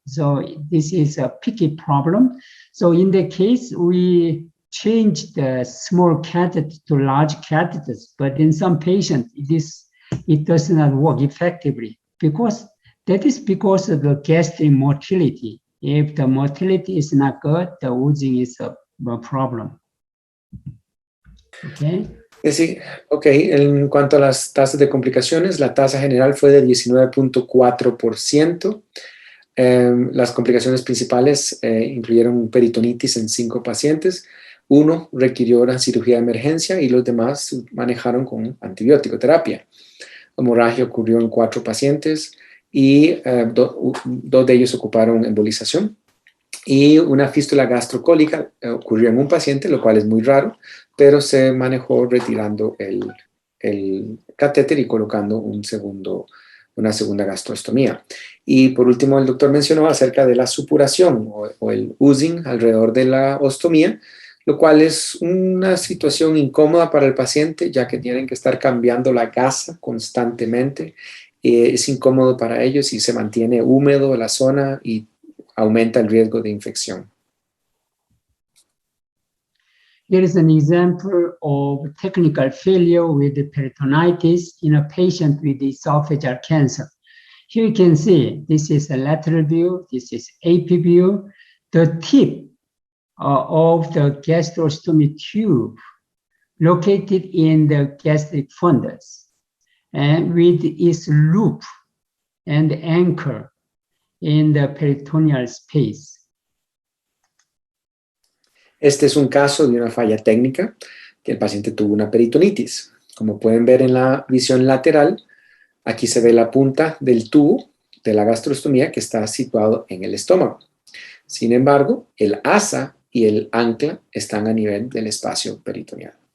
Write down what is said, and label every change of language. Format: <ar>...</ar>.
<en>So this is a picky problem. So in the case, we change the small catheter to large catheters, but in some patients, it does not work effectively because that is because of the gastric motility. If the motility is not good, the oozing is a problem. Okay.</en> <es>Sí, ok. En cuanto a las tasas de complicaciones, la tasa general fue de 19.4%. Las complicaciones principales incluyeron peritonitis en 5 pacientes. 1 requirió una cirugía de emergencia y los demás manejaron con antibiótico terapia. Hemorragia ocurrió en 4 pacientes y 2 de ellos ocuparon embolización. Y una fístula gastrocólica ocurrió en un paciente, lo cual es muy raro, pero se manejó retirando el catéter y colocando una segunda gastrostomía. Y por último, el doctor mencionó acerca de la supuración o el oozing alrededor de la ostomía, lo cual es una situación incómoda para el paciente, ya que tienen que estar cambiando la gasa constantemente. Es incómodo para ellos y se mantiene húmedo la zona y aumenta el riesgo de infección.</es> <en>Here is an example of technical failure with the peritonitis in a patient with esophageal cancer. Here you can see, this is a lateral view, this is AP view. The tip of the gastrostomy tube located in the gastric fundus and with its loop and anchor in the peritoneal space.</en> <es>Este es un caso de una falla técnica que el paciente tuvo una peritonitis. Como pueden ver en la visión lateral, aquí se ve la punta del tubo de la gastrostomía que está situado en el estómago. Sin embargo, el asa y el ancla están a nivel del espacio peritoneal.</es>